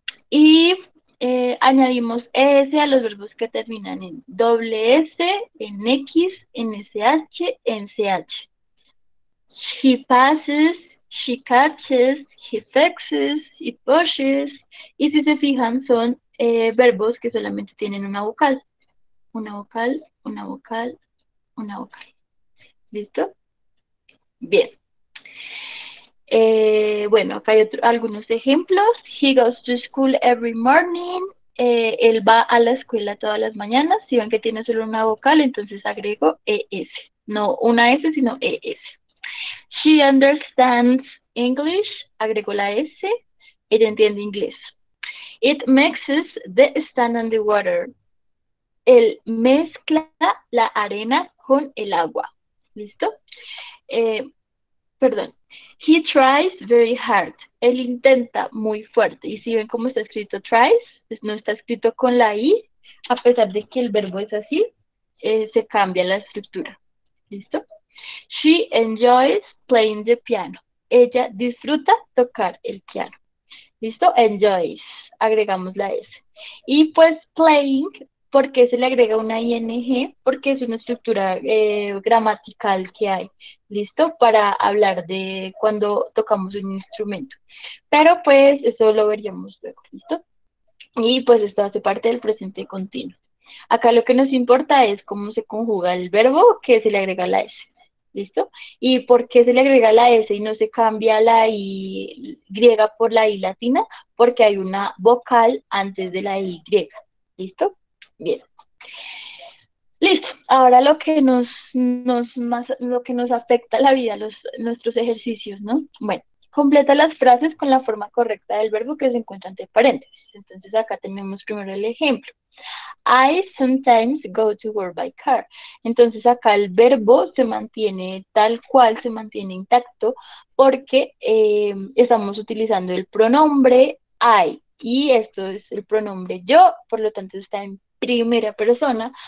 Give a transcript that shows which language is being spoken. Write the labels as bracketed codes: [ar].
[es] Y añadimos S a los verbos que terminan en doble S, en X, en SH, en CH. [en] He passes, she catches, he fixes, he pushes. [es] Y si se fijan, son verbos que solamente tienen una vocal. Una vocal, una vocal, una vocal. ¿Listo? Bien. Bueno, acá hay algunos ejemplos. [en] He goes to school every morning. [es] Él va a la escuela todas las mañanas. Si ven que tiene solo una vocal, entonces agrego ES. No una S, sino ES. [en] She understands English. [es] Agrego la S. Ella entiende inglés. [en] It mixes the sand and the water. [es] Él mezcla la arena con el agua. ¿Listo? Perdón. [en] He tries very hard. [es] Él intenta muy fuerte. Y si ven cómo está escrito tries, pues no está escrito con la I, a pesar de que el verbo es así, se cambia la estructura. ¿Listo? [en] She enjoys playing the piano. [es] Ella disfruta tocar el piano. ¿Listo? Enjoys. Agregamos la S. Y pues playing, ¿por qué se le agrega una ing? Porque es una estructura gramatical que hay. ¿Listo? Para hablar de cuando tocamos un instrumento. Pero pues eso lo veríamos luego. ¿Listo? Y pues esto hace parte del presente continuo. Acá lo que nos importa es cómo se conjuga el verbo que se le agrega la S. ¿Listo? ¿Y por qué se le agrega la S y no se cambia la I griega por la I latina? Porque hay una vocal antes de la Y. ¿Listo? Bien. Listo. Ahora lo que lo que nos afecta a la vida, nuestros ejercicios, ¿no? Bueno, completa las frases con la forma correcta del verbo que se encuentra entre paréntesis. Entonces acá tenemos primero el ejemplo. [en] I sometimes go to work by car. [es] Entonces acá el verbo se mantiene tal cual, se mantiene intacto porque estamos utilizando el pronombre I y esto es el pronombre yo, por lo tanto está en primera persona.